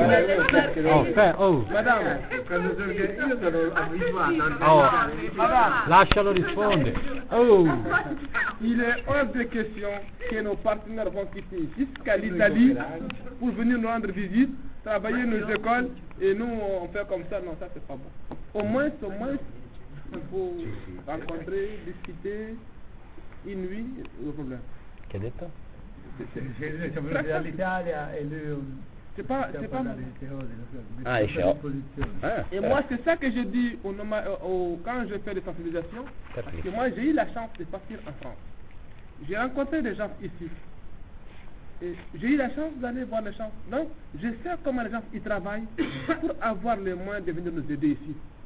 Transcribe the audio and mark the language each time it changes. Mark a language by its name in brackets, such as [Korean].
[Italian] Madame, quando io sono abituato a Oh, lascialo rispondere. [French] Oh, il est hors de question que nos partenaires vont quitter jusqu'à l'Italie pour venir nous rendre visite, travailler nos écoles, et nous on fait comme ça. Non, ça c'est pas bon. Au moins, il faut rencontrer, discuter, une nuit, le problème. [Italian] Che ha detto? siamo venuti dall'Italia e lui [French] C'est pas mal. [Italian] Ah, dice, oh. [French] Et moi, c'est ça que je dis quand je fais des sensibilisations, parce que moi, j'ai eu la chance de partir en France. J'ai rencontré des gens ici. Et j'ai eu la chance d'aller voir les gens. Donc, je sais comment les gens ils travaillent pour avoir les moyens de venir nous aider ici.